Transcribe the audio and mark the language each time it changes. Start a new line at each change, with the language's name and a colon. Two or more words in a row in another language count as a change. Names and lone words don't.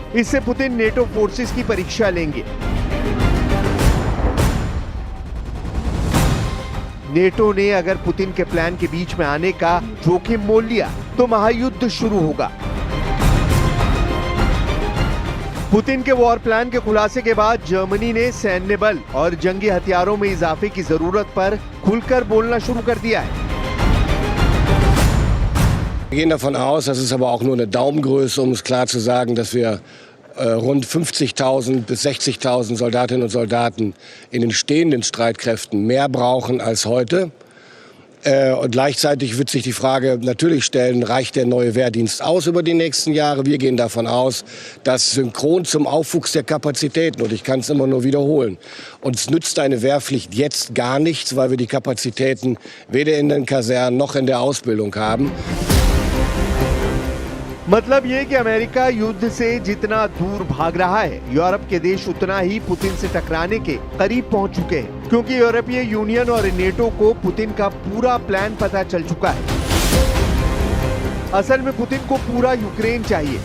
Hindi: इससे पुतिन नेटो फोर्सेस की परीक्षा लेंगे। नेटो ने अगर पुतिन के प्लान के बीच में आने का जोखिम मोल लिया तो महायुद्ध शुरू होगा। पुतिन के
English: war plan
Hindi: के खुलासे के बाद जर्मनी ने सैन्य बल और जंगी हथियारों में इजाफे की जरूरत पर खुलकर बोलना शुरू कर दिया है।
German: Wir gehen davon aus, das ist aber auch nur eine Daumengröße, um es klar zu sagen, dass wir rund 50.000 bis 60.000 Soldatinnen und Soldaten in den stehenden Streitkräften mehr brauchen als heute. Und gleichzeitig wird sich die Frage natürlich stellen, reicht der neue Wehrdienst aus über die nächsten Jahre? Wir gehen davon aus, dass synchron zum Aufwuchs der Kapazitäten, und ich kann es immer nur wiederholen, uns nützt eine Wehrpflicht jetzt gar nichts, weil wir die Kapazitäten weder in den Kasernen noch in der Ausbildung haben.
Hindi: मतलब ये कि अमेरिका युद्ध से जितना दूर भाग रहा है, यूरोप के देश उतना ही पुतिन से टकराने के करीब पहुंच चुके हैं, क्योंकि यूरोपीय यूनियन और नेटो को पुतिन का पूरा प्लान पता चल चुका है। असल में पुतिन को पूरा यूक्रेन चाहिए।